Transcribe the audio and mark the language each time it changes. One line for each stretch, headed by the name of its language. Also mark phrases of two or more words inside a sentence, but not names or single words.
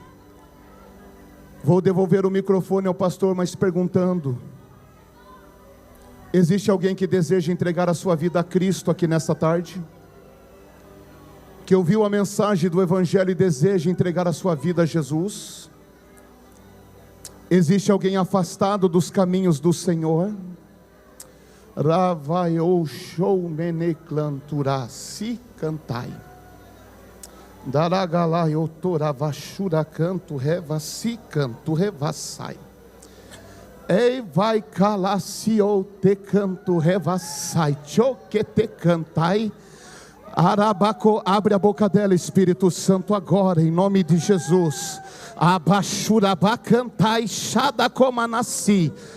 Portuguese: Vou devolver o microfone ao pastor, mas perguntando: existe alguém que deseja entregar a sua vida a Cristo aqui nessa tarde? Que ouviu a mensagem do Evangelho e deseja entregar a sua vida a Jesus? Existe alguém afastado dos caminhos do Senhor? Ravai ou show meneclantura si cantai. Daragalai otoravashura canto reva si canto revassai. Ei vai calasi ou te canto revassai. Choque te cantai. Arabaco, abre a boca dela, Espírito Santo, agora, em nome de Jesus. Abashuraba cantai shadakomanasi.